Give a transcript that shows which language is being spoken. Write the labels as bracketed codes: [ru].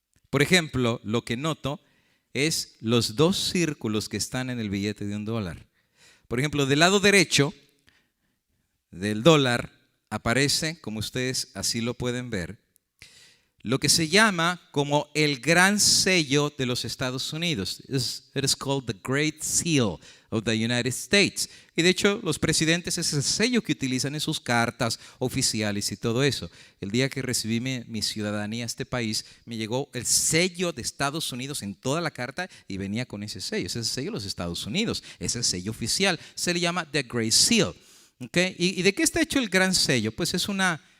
[es] Por ejemplo, lo que noto es los 2 círculos que están en el billete de $1. Por ejemplo, del lado derecho del dólar aparece, como ustedes así lo pueden ver, lo que se llama como el gran sello de los Estados Unidos. [en] It is called the Great Seal of the United States. [es] Y de hecho, los presidentes es el sello que utilizan en sus cartas oficiales y todo eso. El día que recibí mi ciudadanía a este país, me llegó el sello de Estados Unidos en toda la carta y venía con ese sello. Ese es el sello de los Estados Unidos, es el sello oficial. Se le llama the Great Seal. ¿Okay? ¿Y de qué está hecho el gran sello? Pues es una